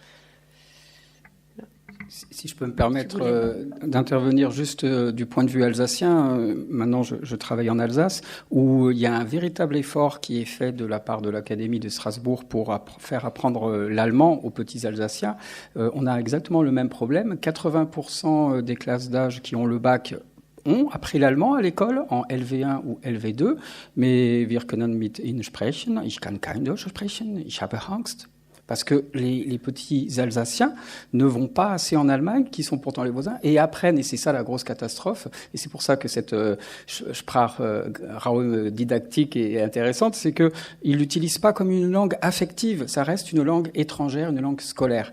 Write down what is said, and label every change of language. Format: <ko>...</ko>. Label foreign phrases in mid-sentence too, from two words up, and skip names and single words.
<fr>Si je peux me permettre d'intervenir juste du point de vue alsacien, maintenant je travaille en Alsace, où il y a un véritable effort qui est fait de la part de l'Académie de Strasbourg pour faire apprendre l'allemand aux petits Alsaciens. On a exactement le même problème. 80% des classes d'âge qui ont le bac ont appris l'allemand à l'école en LV1 ou LV2, mais</fr> <de>wir können mit Ihnen sprechen, ich kann kein Deutsch sprechen, ich habe Angst.</de> <fr>Parce que les petits Alsaciens ne vont pas assez en Allemagne, qui sont pourtant les voisins, et apprennent, et c'est ça la grosse catastrophe, et c'est pour ça que cette Sprachraum didactique est intéressante, c'est qu'ils l'utilisent pas comme une langue affective, ça reste une langue étrangère, une langue scolaire.</fr>